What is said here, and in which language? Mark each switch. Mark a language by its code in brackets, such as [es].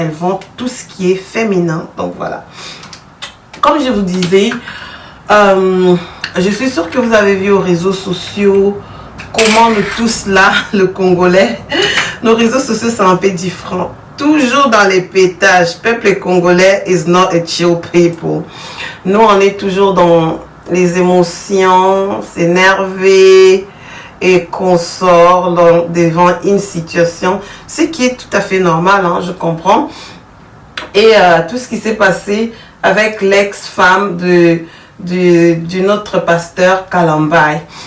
[fr] Elle vend tout ce qui est féminin. Donc voilà. Comme je vous disais, je suis sûre que vous avez vu aux réseaux sociaux comment nous tous là, le Congolais, nos réseaux sociaux sont un peu différents. Toujours dans les pétages. Peuple congolais [en] is not a chill people. [fr] Nous, on est toujours dans les émotions, s'énerver et qu'on sort devant une situation. Ce qui est tout à fait normal, hein, je comprends. Et tout ce qui s'est passé avec l'ex-femme de notre pasteur Kalambay.